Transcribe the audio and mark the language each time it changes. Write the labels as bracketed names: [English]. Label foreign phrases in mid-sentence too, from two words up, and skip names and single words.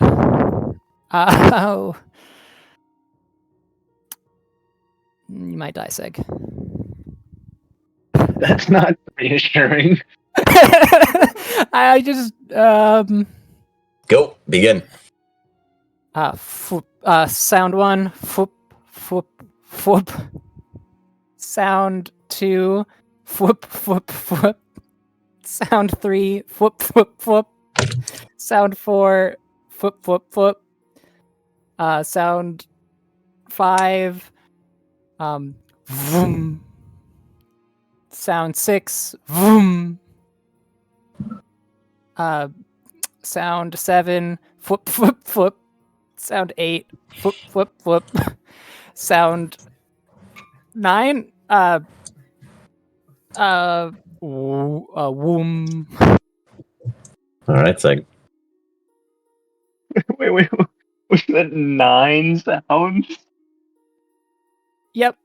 [English] Oh. You might die, Seg. That's not reassuring. I just Go begin. sound 1, foop, foop, foop. Sound 2, foop, foop, foop. Sound 3, foop, foop, foop. Sound 4, foop, foop, foop. Sound 5, vroom. Sound 6, vroom. Sound 7, foop, foop, foop. Sound 8, foop, foop, foop. Sound 9, womb. All right, SAG. Wait. Was that 9 sounds? Yep.